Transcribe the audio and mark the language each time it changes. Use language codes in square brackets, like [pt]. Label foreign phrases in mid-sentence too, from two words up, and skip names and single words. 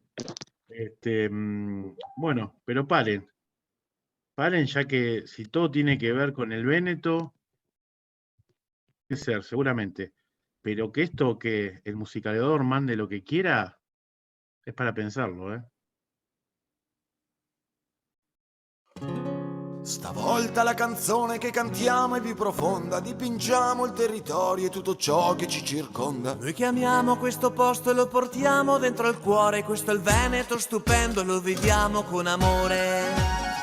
[es] Bueno, pero paren. Paren, ya que si todo tiene que ver con el Véneto, puede ser, seguramente. Pero que el musicalizador mande lo que quiera, es para pensarlo, ¿eh? [it] Stavolta la canzone che cantiamo è più profonda, dipingiamo il territorio e tutto ciò che ci circonda. Noi chiamiamo questo posto e lo portiamo dentro al cuore, questo è il Veneto stupendo, lo viviamo con amore.